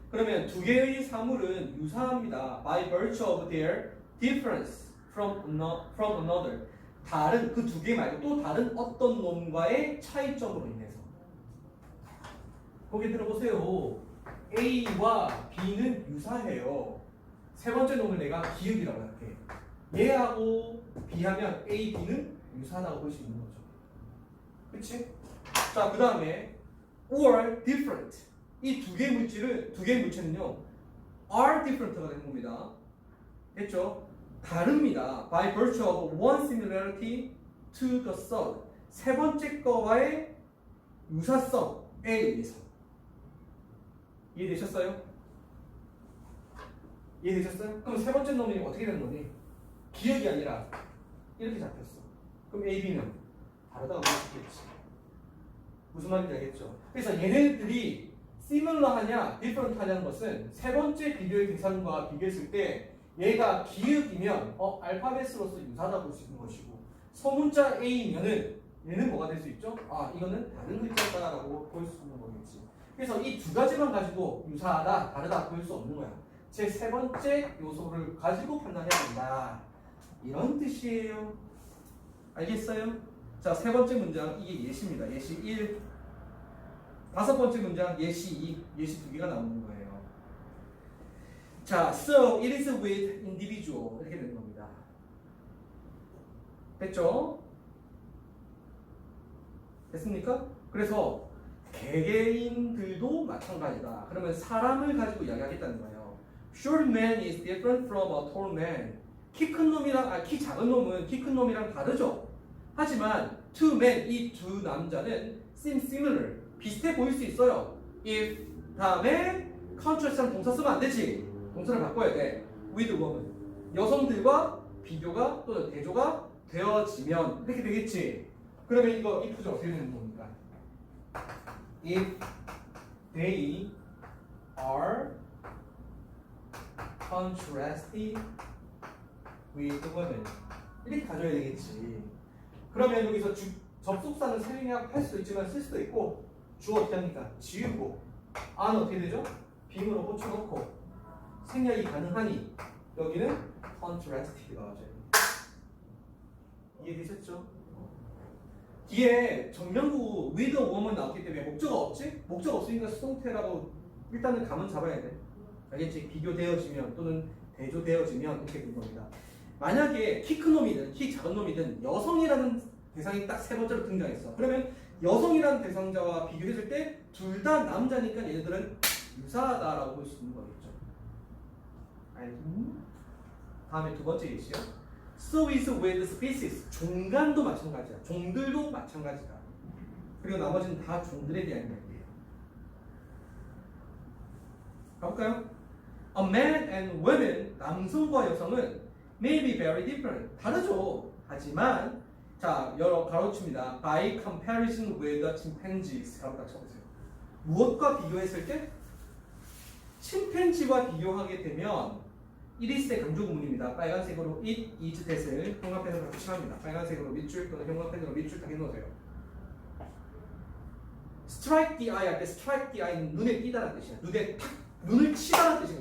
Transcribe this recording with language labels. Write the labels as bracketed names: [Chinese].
[Korean] 그러면 두 개의 사물은 유사합니다. [English] By virtue of their difference from another. [Korean] 다른 그 두 개 말고 또 다른 어떤 놈과의 차이점으로 인해서. 거기 들어보세요. A와 B는 유사해요. 세 번째 놈을 내가 기억이라고 할게. 얘하고 B하면 A, B는 유사하다고 볼 수 있는 거죠. 그치? 자, 그 다음에 [English] or different. [Korean] 이 두 개의 물체는요, [English] are different [Korean] 가 되는 겁니다. 됐죠? 다릅니다. [English] By virtue of one similarity to the third. [Korean] 세 번째 거와의 유사성에 의해서. 이해되셨어요? 이해되셨어요? 그럼 세 번째 놈이 어떻게 되는 거니? 기억이 아니라 이렇게 잡혔어. 그럼 A, B는 다르다고 볼 수 있겠지. 무슨 말인지 알겠죠? 그래서 얘네들이 similar하냐, different 하냐는 것은 세 번째 비교의 대상과 비교했을 때 얘가 기읍이면 알파벳으로서 유사하다 볼 수 있는 것이고 소문자 A면은 얘는 뭐가 될 수 있죠? 아, 이거는 다른 글자다라고 볼 수 있는 거겠지. 그래서 이 두 가지만 가지고 유사하다, 다르다 볼 수 없는 거야. 제 세 번째 요소를 가지고 판단해야 된다. 이런 뜻이에요. 알겠어요? 자, 세 번째 문장 이게 예시입니다. 예시 1. 다섯 번째 문장 예시 두 개가 나오는 거예요. [English] 자, so it is with individual [Korean] 이렇게 되는 겁니다. 됐죠? 됐습니까? 그래서 개개인들도 마찬가지다. 그러면 사람을 가지고 이야기하겠다는 거예요. [English] Short man is different from a tall man. [Korean] 키 큰 놈이랑 키 작은 놈은 키 큰 놈이랑 다르죠. 하지만 [English] two men [Korean] 이 두 남자는 [English] seem similar [Korean] 비슷해 보일 수 있어요. if 다음에 contrast한 동사 쓰면 안 되지. 동사를 바꿔야 돼. [English] with woman [Korean] 여성들과 비교가 또는 대조가 되어지면 이렇게 되겠지. 그러면 이거 if죠. 어떻게 되는 겁니까? [English] If they are contrasted with women [Korean] 이렇게 가져야 되겠지. 그러면 여기서 접속사는 생략할 수도 있지만 쓸 수도 있고 주어 어떻게 합니까? 지우고 안은 어떻게 되죠? 빙으로 꽂혀놓고 생략이 가능하니 여기는 contrasted가 맞아요. 이해되셨죠? 뒤에 정명구 [English] with a woman [Korean] 나왔기 때문에 목적어 없지? 목적어 없으니까 수동태라고 일단은 감은 잡아야 돼. 알겠지? 비교되어지면 또는 대조되어지면 이렇게 된 겁니다. 만약에 키 큰 놈이든 키 작은 놈이든 여성이라는 대상이 딱 세 번째로 등장했어. 그러면 여성이라는 대상자와 비교했을 때 둘 다 남자니까 얘네들은 유사하다라고 볼 수 있는 거겠죠. 알겠니? 다음에 두 번째 예시요. [English] So is with species. [Korean] 종간도 마찬가지야. 종들도 마찬가지다. 그리고 나머지는 다 종들에 대한 이야기예요. [English] 가볼까요? A man and women. [Korean] 남성과 여성은 [English] may be very different. [Korean] 다르죠. 하지만 자 여러 가로칩니다. [English] By comparison with the chimpanzees. [Korean] 가로 딱 쳐보세요. 무엇과 비교했을 때? 침팬지와 비교하게 되면 이리스의 강조 구문입니다. 빨간색으로 it, is, that을 형광펜으로 같이 칠합니다. 빨간색으로 밑줄 또는 형광펜으로 밑줄 딱 해놓으세요. strike the eye 할 때 strike the eye는 눈에 띄다는 뜻이야. 눈에 탁 눈을 치다는 뜻이야.